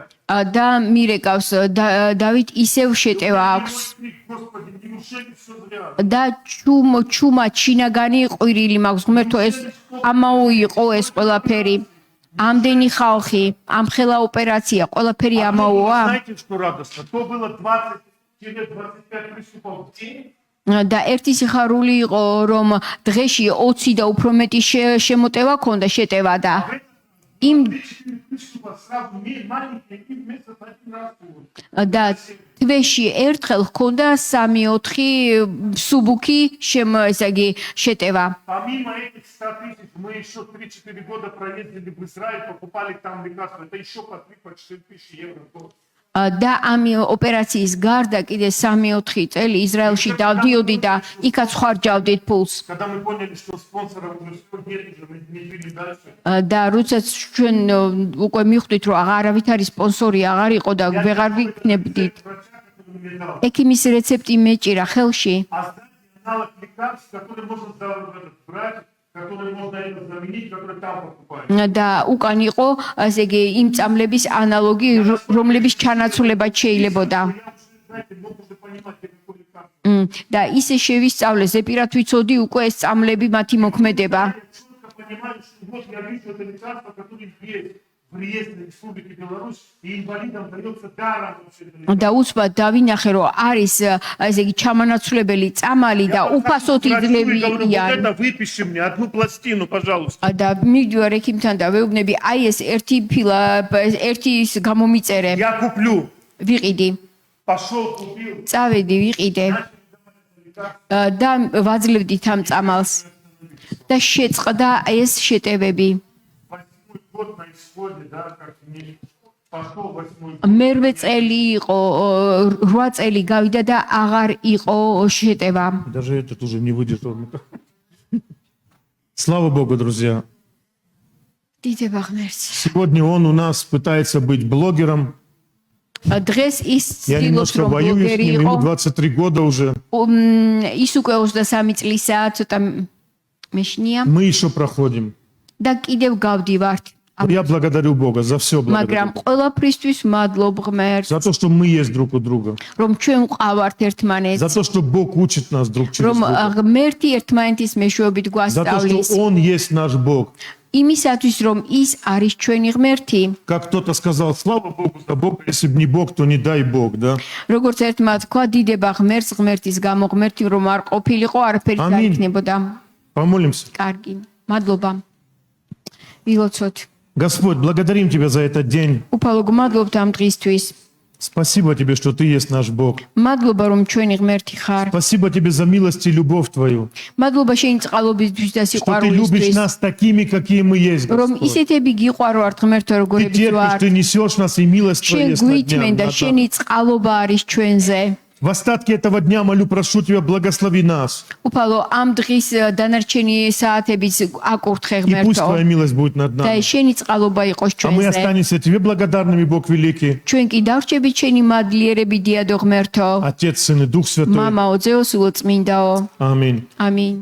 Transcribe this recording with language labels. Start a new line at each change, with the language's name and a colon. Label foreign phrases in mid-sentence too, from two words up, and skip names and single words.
Georgian: და მირეკავს დავით ისევ შეტევა აქვს.
Russian: Господи, неужели все зря?
Georgian: და ჩუმა შინაგანი ყვირილი მაქვს. ღმერთო ეს ამაო იყო ეს ყველაფერი. ამდენი ხალხი, ამხელა ოპერაცია, ყველაფერი ამაოა.
Russian: Знаете, что радостно? То было 20-25 приступов в день.
Georgian: და ერთი სიხარული იყო რომ დღეში 20 და უფრო მეტი შემოტევა ქონდა შეტევა და იმ
Russian: 3-4 приступа сразу маленькие, и в месяц один раз.
Georgian: და თვეში ერთხელ ჰქონდა 3-4 სუბუქი ესე იგი შეტევა.
Russian: Помимо этих 100 000, мы еще 3-4 года проездили в Израиль, покупали там лекарства. Это еще по 3-4 тысячи евро в год.
Georgian: და ამ ოპერაციის გარდა კიდე 3-4 წელი ისრაელში დავდიოდი და იქაც ხარჯავდით ფულს.
Russian: Когда мы поняли, что спонсоров уже нет, уже мы не пили дальше.
Georgian: და როდესაც ჩვენ უკვე მიხვდით რომ აღარავით არის სპონსორი აღარ იყო და ვეღარ ვიქნებდით.
Russian: Врача, который мне дал.
Georgian: ექიმის რეცეპტი მეჭირა ხელში.
Russian: А знаете, аналог лекарств, который можно брать, который можно это заменить, который там покупают.
Georgian: და უკან იყო ასე იგი იმ წამლების ანალოგი რომლების ჩანაცვლებაც შეიძლებოდა.
Russian: Я уже, знаете, мог уже понимать, какой лекарство.
Georgian: და ისე შევისწავლე ზეპირად ვიცოდი უკვე ეს წამლები მათი მოქმედება.
Russian: Я четко понимаю, что вот я вижу это лекарство, которое есть в реестре Республики Беларусь, и инвалидам дается даром вообще это лекарство.
Georgian: და უცბად დავინახე რომ არის ასე იგი ჩამანაცვლებელი წამალი და უფასოდ
Russian: Врачу и говорю, вот
Georgian: იძლევიან.
Russian: это выпиши мне, одну пластину, пожалуйста.
Georgian: და მივდივარ ექიმთან და ვეუბნები აი ეს ერთი ის გამომიწერე
Russian: Я куплю.
Georgian: ვიყიდი.
Russian: Пошел, купил.
Georgian: წავედი ვიყიდე და ვაძლევდით ამ წამალს და შეწყდა ეს შეტევები.
Russian: 8-й год на исходе, да, как мне пошел 8-й год.
Georgian: მერვე წელი იყო 8 წელი გავიდა და აღარ იყო შეტევა.
Russian: Даже этот уже не выдержал. Слава Богу, друзья.
Georgian: დიდება ღმერთს.
Russian: Сегодня он у нас пытается быть блогером.
Georgian: დღეს ის
Russian: Я
Georgian: ცდილობს
Russian: немножко
Georgian: რომ
Russian: воюю с
Georgian: ბლოგერი
Russian: ним,
Georgian: იყო.
Russian: ему 23 года уже.
Georgian: ის უკვე 23 წლისაა, ცოტა მეშნია
Russian: Мы еще проходим.
Georgian: და კიდევ გავდივართ.
Russian: Я благодарю Бога за все.
Georgian: მაგრამ ყველაფრისთვის მადლობ ღმერთს,
Russian: За то, что мы есть друг у друга.
Georgian: რომ ჩვენ ვყავართ ერთმანეთს,
Russian: За то, что Бог учит нас друг через
Georgian: რომ
Russian: друга.
Georgian: ღმერთი ერთმანეთის მეშვეობით
Russian: За то,
Georgian: გვასწავლის,
Russian: что Он есть наш Бог.
Georgian: იმისათვის რომ ის არის ჩვენი ღმერთი.
Russian: Как кто-то сказал, слава Богу за Бога, если бы не Бог, то не дай Бог, да?
Georgian: როგორც ერთმა თქვა, დიდება ღმერთს ღმერთის გამო, ღმერთი რომ არ ყოფილიყო, არაფერი არ Ამინ. იქნებოდა.
Russian: Помолимся.
Georgian: კარგი. მადლობა. ვილოცოთ.
Russian: Господь, благодарим Тебя за этот день.
Georgian: უფალო გმადლობთ ამ დღისთვის.
Russian: Спасибо Тебе, что Ты есть наш Бог.
Georgian: მადლობა რომ ჩვენი ღმერთი ხარ.
Russian: Спасибо Тебе за милость и любовь Твою.
Georgian: მადლობა შენი წყალობისთვის და
Russian: Что Ты любишь
Georgian: სიყვარულისთვის.
Russian: нас такими, какие мы есть,
Georgian: რომ
Russian: Господь.
Georgian: ისეთები გიყვარო ართ ღმერთო
Russian: Ты
Georgian: როგორებიც
Russian: терпишь,
Georgian: ვართ.
Russian: Ты несешь нас, и милость Твоя
Georgian: შენ
Russian: есть над
Georgian: გვიწმენ და
Russian: нами.
Georgian: შენი წყალობა არის ჩვენზე.
Russian: В остатке этого дня молю, прошу Тебя, благослови нас.
Georgian: უფალო ამ დღის დანარჩენი საათების აკურთხე
Russian: И пусть
Georgian: ღმერთო
Russian: Твоя милость будет над
Georgian: და
Russian: нами.
Georgian: შენი წყალობა იყოს
Russian: А мы
Georgian: ჩვენზე.
Russian: останемся Тебе благодарными, Бог великий.
Georgian: ჩვენ კი დავრჩებით შენი მადლიერები დიადო ღმერთო.
Russian: Отец, Сын и Дух Святой.
Georgian: მამაო, ძეო, სულო, წმინდაო.
Russian: Аминь.
Georgian: ამინ.